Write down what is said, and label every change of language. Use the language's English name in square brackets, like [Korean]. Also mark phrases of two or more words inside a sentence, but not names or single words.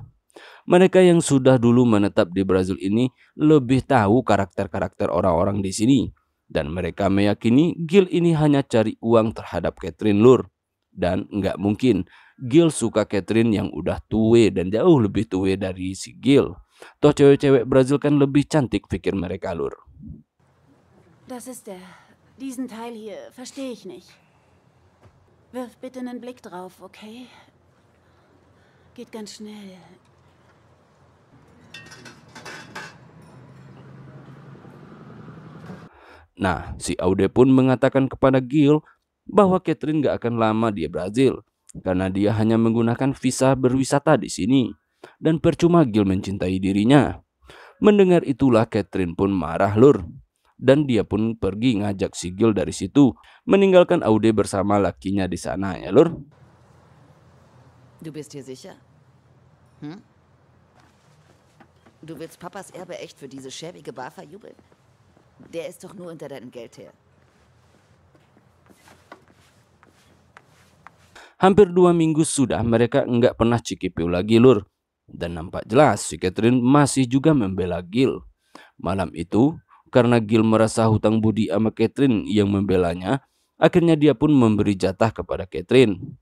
[Indonesian] Mereka yang sudah dulu menetap di Brazil ini lebih tahu karakter-karakter orang-orang di sini. Dan mereka meyakini Gil ini hanya cari uang terhadap Catherine lur. Dan nggak mungkin Gil suka Catherine yang udah tua dan jauh lebih tua dari si Gil. Toh cewek-cewek Brazil kan lebih cantik pikir mereka lur. [German] Das ist der. Diesen Teil hier verstehe ich nicht. Wirf bitte einen Blick drauf, okay? Geht ganz schnell. [Indonesian] Nah, si Aude pun mengatakan kepada Gil bahwa Catherine gak akan lama di Brazil karena dia hanya menggunakan visa berwisata di sini dan percuma Gil mencintai dirinya. Mendengar itulah Catherine pun marah lur dan dia pun pergi ngajak si Gil dari situ, meninggalkan Aude bersama lakinya di sana ya lur. [German] Du bist hier sicher? Hm? Du willst Papas Erbe echt für diese schäbige Bar verjubeln? Der ist doch nur unter deinem Geld her. [Indonesian] Hampir 2 minggu sudah mereka enggak pernah cikipiu lagi lur. Dan nampak jelas si Catherine masih juga membela Gil. Malam itu karena Gil merasa hutang budi sama Catherine yang membelanya, akhirnya dia pun memberi jatah kepada Catherine.